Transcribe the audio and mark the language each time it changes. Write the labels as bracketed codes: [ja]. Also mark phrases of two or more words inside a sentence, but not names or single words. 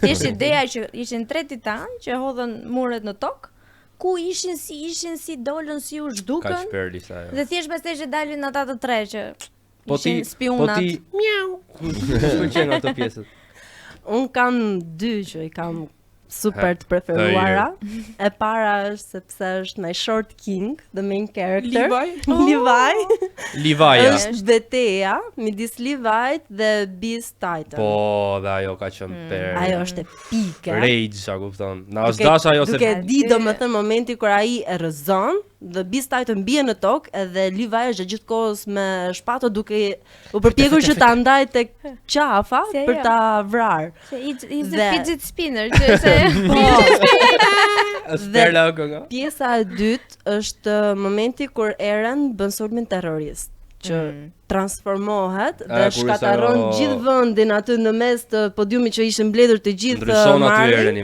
[sq] Thjesht ideja që ishin tre titan që hodhën muret në tokë, ku ishin si dolën si u zhdukën. Kaq perlisa ajo. Dhe thjesht pastaj që dalin ata të tre që ishin spionat. Miau. Pëlqen ato pjesët. Un kam dy që i kam super të preferuara. E para është sepse është [en] my short king, the main character. [sq] Levi. Është betejë midis Levi't dhe Beast Titan. Po, dhe ajo ka qenë per. Ajo është epike. Rage, a kupton. Na është dash ajo se duke di domethënë momenti kur ai e rrezon dhe Beast Titan bie në tokë edhe Levi është gjithkohës me shpato duke u përpjekur që ta ndajë tek qafa për ta vrarë. [en] He's a fidget spinner, [sq] që Dhe pjesa e dytë është momenti kur Eren bën sulmin terrorist, që transformohet dhe shkatërron gjithë vendin aty në mes të podiumit që ishin mbledhur të gjithë marrin.